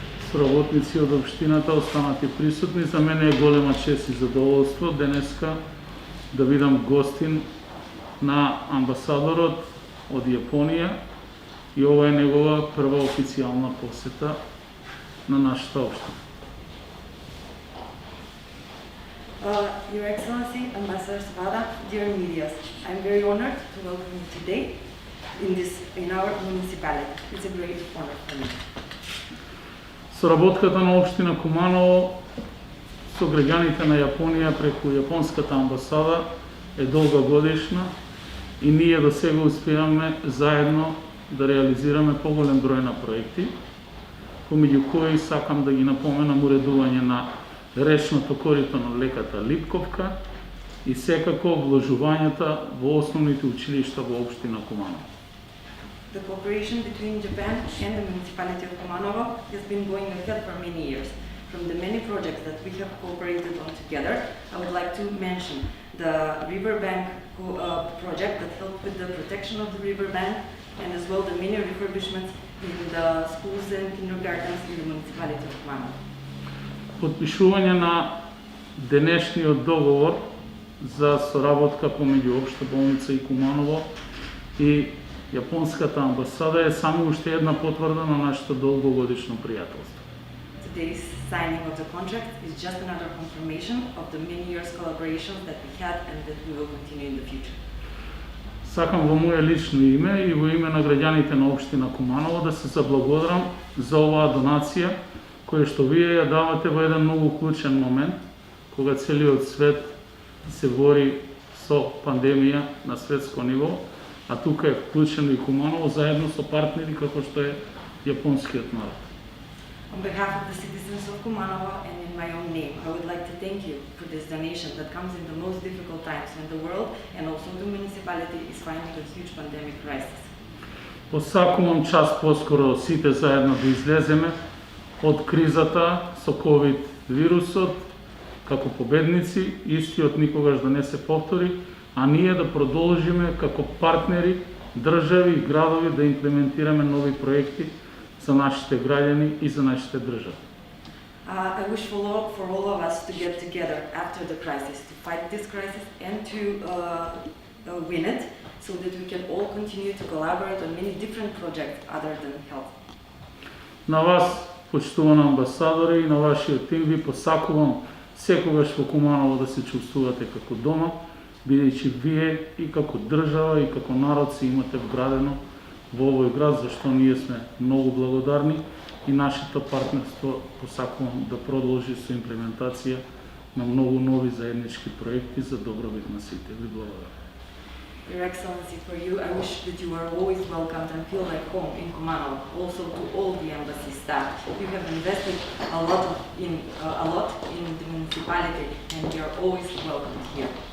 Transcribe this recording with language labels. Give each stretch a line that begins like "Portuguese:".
Macedonian: соработници од општината, останати присутни, за мене е голема чест и задоволство денеска да видам гостин на амбасадорот од Јапонија и ова е негова прва официјална посета на нашата општина.
English: Your Excellency, Ambassador Savada, dear media, I'm very honored to welcome you today in our municipality. It's a great honor for me.
Macedonian: Соработката на општина Куманово со граѓаните на Јапонија преку Јапонската амбасада е долгогодишна и ние до сега успеавме заедно да реализираме поголем број на проекти, помеѓу кои сакам да ги напоменам уредување на речното корито на леката Липковка и секако вложувањата во основните училишта во општина Куманово.
English: The cooperation between Japan and the municipality of Kumanovo has been going ahead for many years. From the many projects that we have cooperated on together, I would like to mention the riverbank project that helped with the protection of the riverbank, and as well the many refurbishments in the schools and kindergartens in the municipality of Kumanovo.
Macedonian: Подпишување на денешниот договор за соработка помеѓу Општа болница и Куманово и Јапонската амбасада е само уште една потврда на нашето долгогодишно пријателство.
English: Today's signing of the contract is just another confirmation of the many years collaboration that we had and that we will continue in the future.
Macedonian: Сакам во моје лично име и во име на граѓаните на општина Куманово да се заблагодарам за оваа донација која што вие ја давате во еден многу клучен момент, кога целиот свет се бори со пандемија на светско ниво, а тука е вклучено и Куманово заедно со партнери како што е јапонскиот народ.
English: On behalf of the citizens of Kumanovo and in my own name, I would like to thank you for this donation that comes in the most difficult times when the world and also the municipality is fighting a huge pandemic crisis.
Macedonian: Посакувам час поскоро сите заедно да излеземе од кризата со ковид вирусот како победници, истиот никогаш да не се повтори, а ние да продолжиме како партнери, држави и градови да имплементираме нови проекти за нашите граѓани и за нашите држави.
English: I wish for all of us to get together after the crisis, to fight this crisis and to win it, so that we can all continue to collaborate on many different projects other than health.
Macedonian: На вас, почитувана амбасадори, и на вашиот тим ви посакувам секогаш во Куманово да се чувствувате како дома, бидејќи вие и како држава и како народ се имате вградено во овој град, за што ние сме многу благодарни и нашето партнерство посакувам да продолжи со имплементација на многу нови заеднички проекти за добробит на сите. Ви благодарам.
English: Your Excellency, for you, I wish that you are always welcomed and feel like home in Kumanovo. Also to all the embassy staff, you have invested a lot in the municipality, and you are always welcome here.